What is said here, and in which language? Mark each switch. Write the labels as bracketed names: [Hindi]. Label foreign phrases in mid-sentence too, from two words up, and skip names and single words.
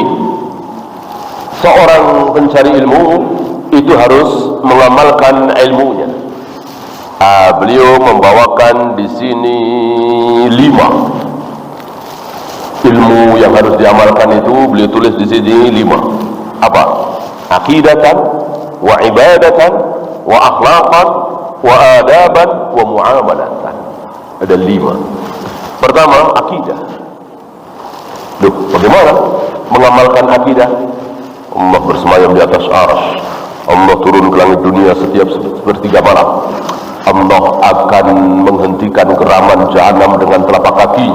[Indonesian] Seorang pencari ilmu itu harus mengamalkan ilmunya. Beliau membawakan di sini 5 ilmu yang harus diamalkan itu. Beliau tulis di sini 5. Apa? [Arabic] عقيدة، وعبادة، وأخلاقا، وآدابا، ومعاملة. [Indonesian] Ada 5. Pertama, akidah. Bagaimana mengamalkan akidah? Allah bersemayam di atas arsy. Allah turun ke langit dunia setiap sepertiga malam. Allah akan menghentikan geraman jahanam dengan telapak kakinya.